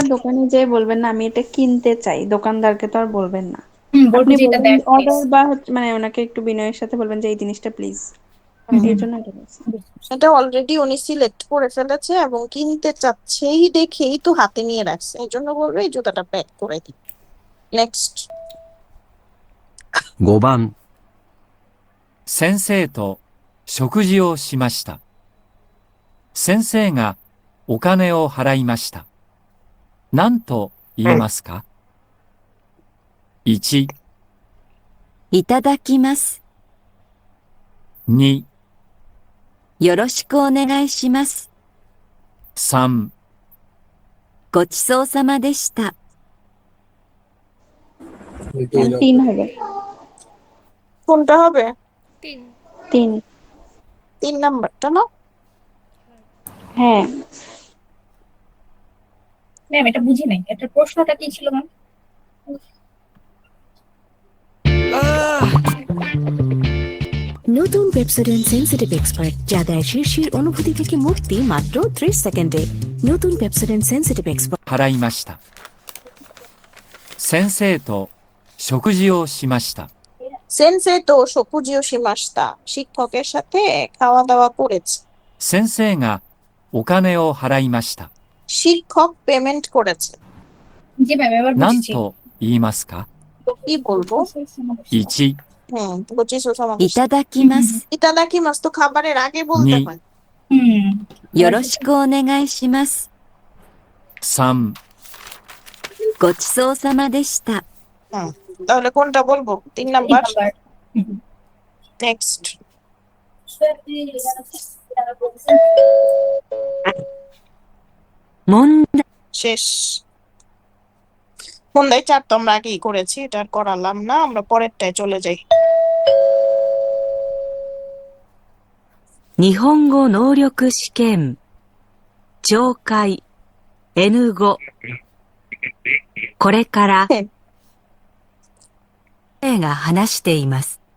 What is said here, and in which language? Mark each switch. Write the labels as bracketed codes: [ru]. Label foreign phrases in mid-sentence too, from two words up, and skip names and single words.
[bn] তো আর দোকানে যেয়ে বলবেন না আমি এটা কিনতে চাই, দোকানদারকে তো আর বলবেন না। বলবো আপনি যে এটা দেন বলবেন প্লিজ। অর্ডার বা মানে ওনাকে একটু বিনয়ের সাথে বলবেন যে এই জিনিসটা প্লিজ, এর জন্য এটা বলছি। এটা অলরেডি উনি সিলেক্ট করে ফেলেছে এবং কিনতে চাচ্ছেই দেখেই তো হাতে নিয়ে রাখছে, এই জন্য বলবো এই জুতাটা প্যাক করে দিই। নেক্সট। [ja] 5番、先生と食事をしました。先生がお金を払いました。何と言いますか？ 1、いただきます。 2、よろしくお願いします。 3、ごちそうさまでした。 [bn] 2 নাম্বার। 3 হবে। কোনটা হবে? 3 3। 3 নাম্বারটা না? হ্যাঁ, ম্যাম এটা বুঝি নাই, এটার প্রশ্নটা কি ছিল ম্যাম? নতুন পেপসোডেন্ট সেনসিটিভ এক্সপার্ট যা দেয় শীর্ষের অনুভূতি থেকে মুক্তি মাত্র 30 সেকেন্ডে। নতুন পেপসোডেন্ট সেনসিটিভ এক্সপার্ট। [ja] 払いました。先生と食事をしました。先生と食事をしました, [bn] শিক্ষকের সাথে খাওয়া দাওয়া করেছে। [ja] 先生がお金を払いました。 [bn] শিক্ষক পেমেন্ট করেছে। জি ম্যাম এবার [ja] 何 [bn] বুঝেছি। [ja] と言いますか？ [bn] কি বলবো? 1、 বুঝিস সমস্যা। [ja] いただきます。いただきます [bn] তো খাবারের আগে বলতে নি। হয়। [ja] うん。よろしくお願いします。 3、ごちそうさまでした。 [bn] তাহলে কোনটা বলবো? 3 তিন নাম্বার। নাম্বার। নেক্সট। [ja] 問題。 [bn] শেষ। মন্দাই 4 তো আমরা আগেই করেছি, এটা আর করালাম না, আমরা পরেরটায় চলে যাই। [ja] 日本語能力試験。上階。N5。これからうん、先生が話しています。